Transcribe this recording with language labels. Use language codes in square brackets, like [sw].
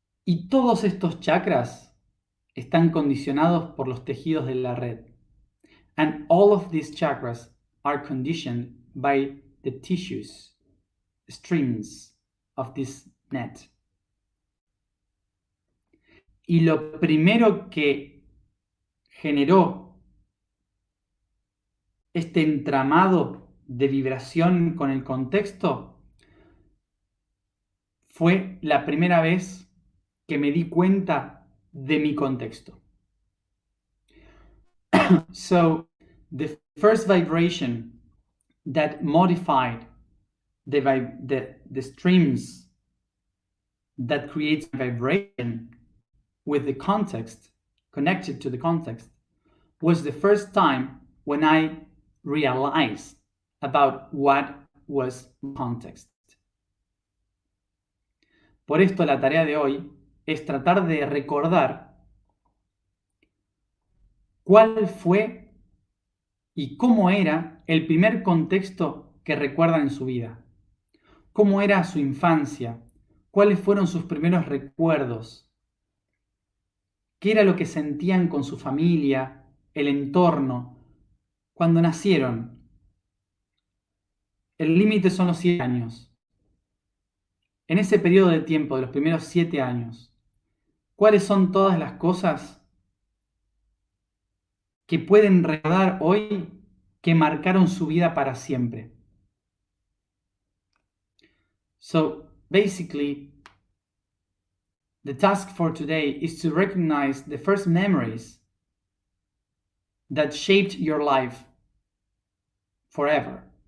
[es] Y todos estos chakras están condicionados por los tejidos de la red. [en] And all of these chakras are conditioned by the tissues, strings of this net. [es] Y lo primero que generó este entramado de vibración con el contexto fue la primera vez que me di cuenta de mi contexto. [en] So, the first vibration that modified the streams that creates vibration with the context, connected to the context, was the first time when I realized about what was context. [es] Por esto la tarea de hoy es tratar de recordar cuál fue y cómo era el primer contexto que recuerdan en su vida. Cómo era su infancia, cuáles fueron sus primeros recuerdos, qué era lo que sentían con su familia, el entorno, cuando nacieron. El límite son los 7 años. En ese periodo de tiempo, de los primeros 7 años, ¿cuáles son todas las cosas que pueden recordar hoy que marcaron su vida para siempre? [en] So, basically, the task for today is to recognize the first memories that shaped your life forever.